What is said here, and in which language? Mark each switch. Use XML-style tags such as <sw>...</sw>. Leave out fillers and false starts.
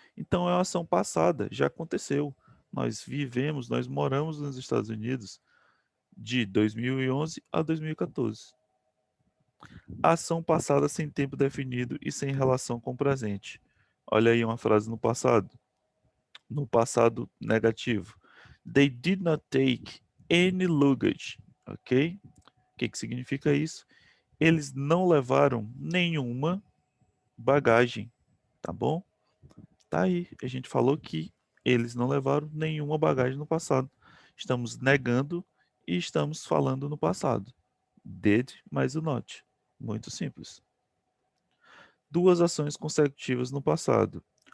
<pt>Então, é uma ação passada, já aconteceu. Nós vivemos, nós moramos nos Estados Unidos de 2011 a 2014. Ação passada sem tempo definido e sem relação com o presente. Olha aí uma frase no passado. No passado negativo.</pt> <en>They did not take any luggage.</en> <pt>Ok? O que significa isso? Eles não levaram nenhuma bagagem. Tá bom? Tá aí. A gente falou que eles não levaram nenhuma bagagem no passado. Estamos negando e estamos falando no passado. Did mais o not. Muito simples. Duas ações consecutivas no passado.</pt>